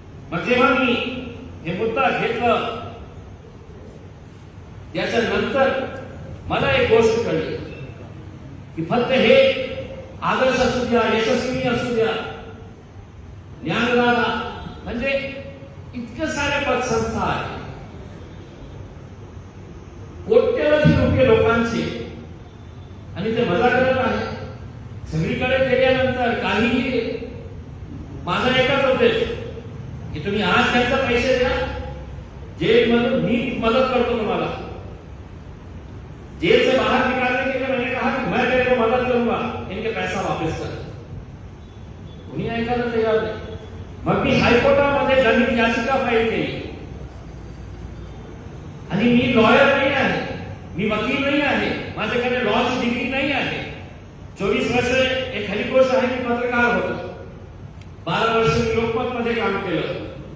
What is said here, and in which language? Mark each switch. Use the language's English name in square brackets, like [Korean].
[Marathi] मग जेव्हा मी हे मुद्दा घेतलं त्याच्यानंतर मला एक गोष्ट कळली की फक्त हे आदर्श असू द्या, यशस्वी असू द्या, ज्ञानदाता म्हणजे इतके सारे पतसंस्था आहेत, कोट्यवधी रुपये लोकांचे, आणि ते मजा करत आहे. सगळीकडे गेल्यानंतर काहीही माझा एकच होते की तुम्ही आज त्यांचा पैसे द्या, जेलमधून मी मदत करतो तुम्हाला. [Hindi] जेल से बाहर निकालने के लिए मैंने कहा कि मैं तेरे को मदद करूंगा, इनके पैसा वापस कर. [Marathi] कोणी ऐकायला तयार नाही. मग मी हायकोर्टामध्ये जनहित याचिका फाईल केली. आणि मी लॉयर नाही आहे, मी वकील नाही आहे, माझ्याकडे लॉची डिग्री नाही आहे. 24 वर्ष एक खरी गोष्ट आहे, मी पत्रकार होतो. 12 वर्ष मी लोकमत मध्ये काम केलं.